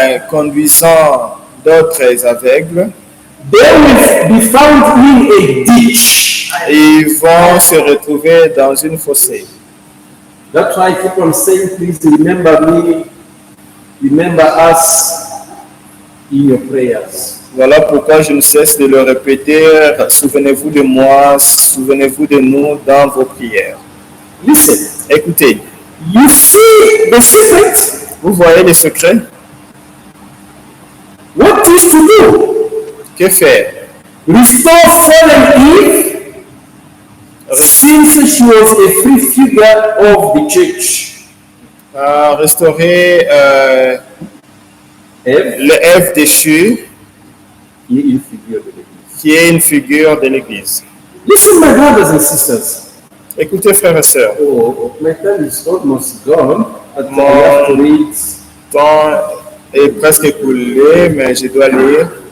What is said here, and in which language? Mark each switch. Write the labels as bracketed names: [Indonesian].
[French] conduisant d'autres aveugles, [English] they will be found in a ditch. [French] ils vont se retrouver dans une fossée. [English] That's why I keep on saying, please remember me, remember us in your prayers. [French] Voilà pourquoi je ne cesse de le répéter. Souvenez-vous de moi, souvenez-vous de nous dans vos prières. [English] Listen, [French] Écoutez, [English] you see the secret? [French] vous voyez les secrets? [English] What is to do? [French] Que faire? [English] Restore fallen Eve since she was a free figure of the church. [French] Restaurer Eve, l'Ève déchue, qui est une figure de l'Église. qui est une figure de l'Église. [English] Listen, my brothers and sisters. [French] Écoutez, frères et sœurs, [English] Oh, my time is almost gone. But I [French] Mon- [English] have to read. [French] le temps est presque écoulé, mais je dois lire.